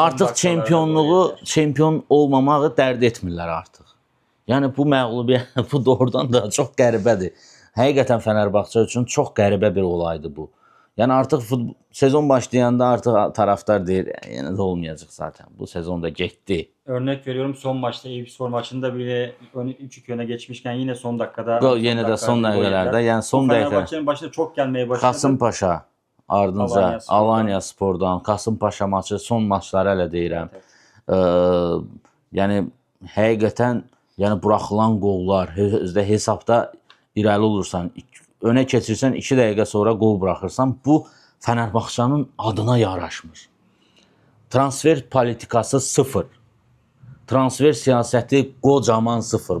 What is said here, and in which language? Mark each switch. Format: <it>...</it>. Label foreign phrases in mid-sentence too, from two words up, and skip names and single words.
<az>Artıq çempion olmamağı dərd etmirlər artıq. Yəni bu məğlubiyyət, bu doğrudan da çox qəribədir. Həqiqətən Fənərbağça üçün çox qəribə bir olaydı bu. Yəni artıq sezon başlayanda artıq taraftar deyir, yenə də olmayacaq zaten. Bu sezon da getdi.</az> <tr>Örnek veriyorum, son maçta Eyüpspor maçında bile 3-2 öne geçmişken yine son dakikada</tr> <az>Yenə də son dəqiqələrdə, yəni son dəqiqə</az> <tr>Fenerbahçe'nin başında çok gelmeye başladı.</tr> <az>Kasımpaşa ardınca Alanya Spordan, Kasımpaşa maçı, son maçları hələ deyirəm. Yəni həqiqətən, yəni buraxılan qollar, hesabda irəli olursan, önə keçirsən 2 dəqiqə sonra qol buraxırsan, bu Fənərbağçanın adına yaraşmır. Transfer politikası sıfır. Transfer siyasəti qocaman sıfır.</az>